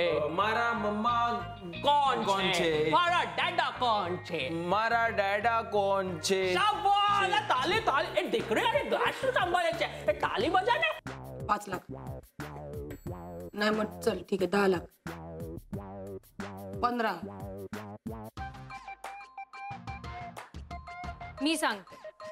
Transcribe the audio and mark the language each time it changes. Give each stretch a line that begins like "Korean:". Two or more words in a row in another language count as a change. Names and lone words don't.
Gujarati: મારા મમ્મા કોણ કોણ છે, મારા ડેડા કોણ છે, મારા ડેડા કોણ છે. શાબાશ, તાલી તાલી. એ દીકરી અને ગાશ सांभाळे છે, એ તાલી બજા ને.
Marathi: 5 लाख नाही. मग चल ठीक आहे, 10 लाख, 15. मी सांगते.